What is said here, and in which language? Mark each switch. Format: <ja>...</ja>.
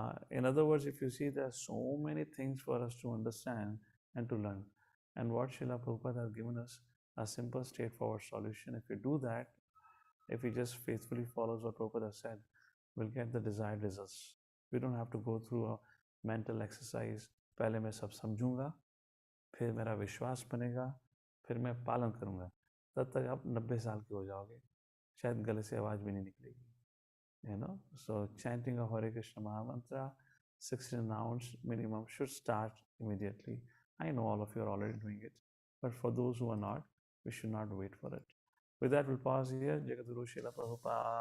<en>In other words, if you see, there are so many things for us to understand and to learn. And what Srila Prabhupada has given us a simple, straightforward solution. If you do that, if we just faithfully follow what Prabhupada has said, we'll get the desired results. We don't have to go through a mental exercise.</en> <hi>पहले मैं सब समझूंगा, फिर मेरा विश्वास बनेगा, फिर मैं पालन करूंगा. तब तक आप 90 साल के हो जाओगे, शायद गले से आवाज भी नहीं निकलेगी.</hi> <en>So chanting of Hare Krishna Mahamantra, 16 rounds minimum should start immediately. I know all of you are already doing it, but for those who are not, we should not wait for it. With that, we'll pause here. Jagadguru Srila Prabhupada</en>